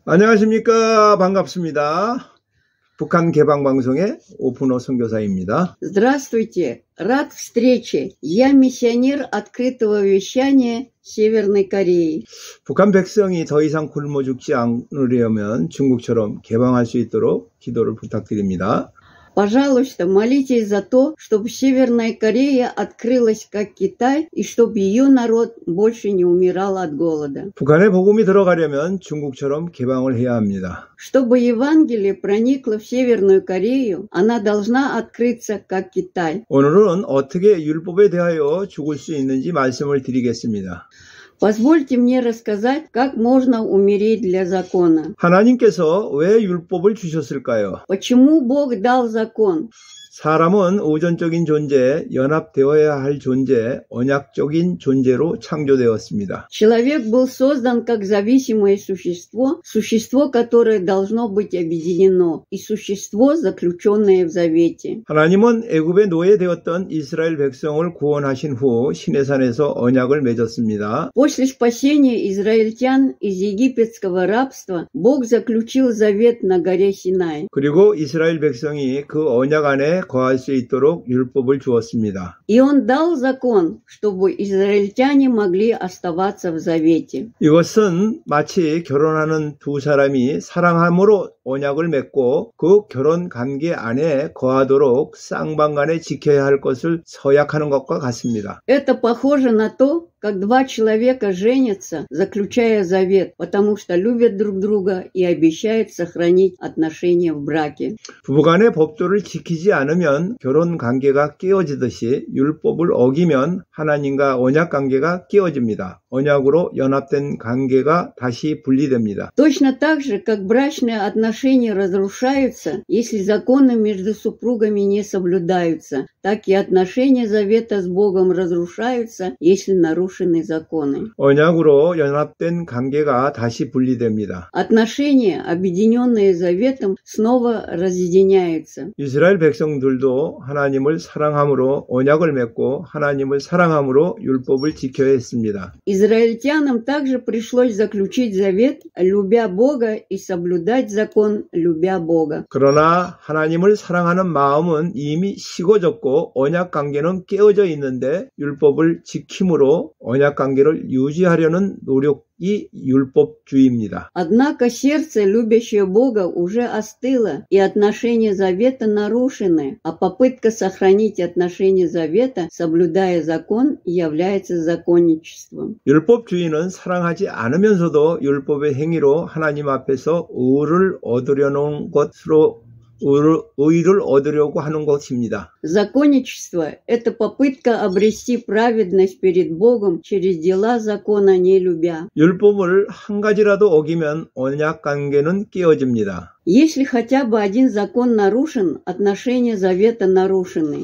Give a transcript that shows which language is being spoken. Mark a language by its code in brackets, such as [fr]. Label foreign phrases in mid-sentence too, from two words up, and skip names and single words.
[ko] 안녕하십니까. 반갑습니다. 북한 개방방송의 오픈호 선교사입니다. [ru] Здравствуйте. Рад встрече. Я миссионер открытого вещания Северной Кореи. [ko] 북한 백성이 더 이상 굶어 죽지 않으려면 중국처럼 개방할 수 있도록 기도를 부탁드립니다. [ru] Пожалуйста, молитесь за то, чтобы Северная Корея открылась как Китай и чтобы ее народ больше не умирал от голода. [ko] 북한에 복음이 들어가려면 중국처럼 개방을 해야 합니다. [ru] Чтобы Евангелие проникло в Северную Корею, она должна открыться как Китай. [ko] 오늘은 어떻게 율법에 대하여 죽을 수 있는지 말씀을 드리겠습니다. [ru] Позвольте мне рассказать, как можно умереть для закона. [ko] 하나님께서 왜 율법을 주셨을까요? [ru] Почему Бог дал закон? [ko] 사람은 우선적인 존재, 연합되어야 할 존재, 언약적인 존재로 창조되었습니다. [ru] Человек был создан как зависимое существо, существо, которое должно быть объединено, и существо, заключенное в завете. [ko] 하나님은 애굽의 노예되었던 이스라엘 백성을 구원하신 후 시내산에서 언약을 맺었습니다. [ru] После спасения израильтян из египетского рабства Бог заключил завет на горе Синай. [ko] 그리고 이스라엘 백성이 그 언약 안에 거할 수 있도록 율법을 주었습니다. [ru] И Он дал закон, чтобы израильтяне могли оставаться в завете. [ko] 이것은 마치 결혼하는 두 사람이 사랑함으로 언약을 맺고 그 결혼 관계 안에 거하도록 쌍방간에 지켜야 할 것을 서약하는 것과 같습니다. [ru] Это похоже на то, как два человека женятся, заключая завет, потому что любят друг друга и обещают сохранить отношения в браке. [ko] 부부간의 법도를 지키지 않으면 결혼 관계가 깨어지듯이 율법을 어기면 하나님과 언약 관계가 깨어집니다. 언약으로 연합된 관계가 다시 분리됩니다. [ru] Точно так же, как брачные отношения разрушаются, если законы между супругами не соблюдаются, так и отношения завета с Богом разрушаются, если нарушены законы. [ko] 언약으로 연합된 관계가 다시 분리됩니다. [ru] Отношения, объединенные заветом, снова разъединяются. [ko] 이스라엘 백성들도 하나님을 사랑함으로 언약을 맺고 하나님을 사랑함으로 율법을 지켜야 했습니다. [ru] Израильтянам также пришлось заключить завет, любя Бога, и соблюдать закон, любя Бога. [ko] 그러나 하나님을 사랑하는 마음은 이미 식어졌고 언약 관계는 깨어져 있는데 율법을 지킴으로 언약 관계를 유지하려는 노력이 율법주의입니다. [ru] Однако сердце, любящее Бога, уже остыло, и отношения завета нарушены, а попытка сохранить отношения завета, соблюдая закон, является законничеством. [ko] 율법주의는 사랑하지 않으면서도 율법의 행위로 하나님 앞에서 의를 얻으려고 하는 것입니다. [ru] Законничество – это попытка обрести праведность перед Богом через дела закона, не любя. [ko] 율법을 한 가지라도 어기면 언약 관계는 깨어집니다. [ru] Если хотя бы один закон нарушен, отношения завета нарушены.